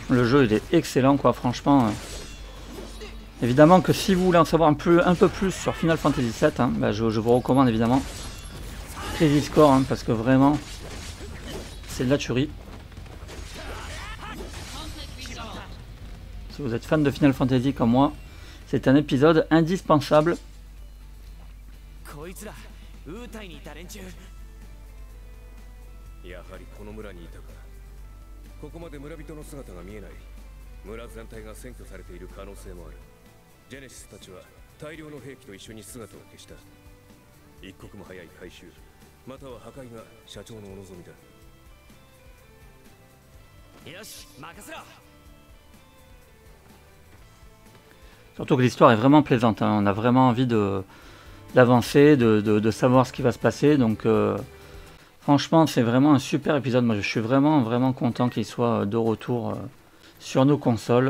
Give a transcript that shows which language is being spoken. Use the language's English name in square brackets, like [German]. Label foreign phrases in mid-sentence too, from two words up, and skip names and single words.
[French] Le jeu il est excellent quoi, franchement. Évidemment que si vous voulez en savoir un peu plus sur Final Fantasy VII, hein, bah je vous recommande évidemment Crisis Core, hein, parce que vraiment c'est de la tuerie. Si vous êtes fan de Final Fantasy comme moi, c'est un épisode indispensable. [Japanese] やはりこの村にいたか。ここまで村人の姿が見えない。村全体が占拠されている可能性もある。ジェネシスたちは大量の兵器と一緒に姿を消した。一刻も早い回収、または破壊が社長のお望みだ。よし、任せろ。 [French] Surtout que l'histoire est vraiment plaisante, hein. On a vraiment envie d'avancer, de savoir ce qui va se passer. Donc franchement c'est vraiment un super épisode. Moi je suis vraiment content qu'il soit de retour sur nos consoles.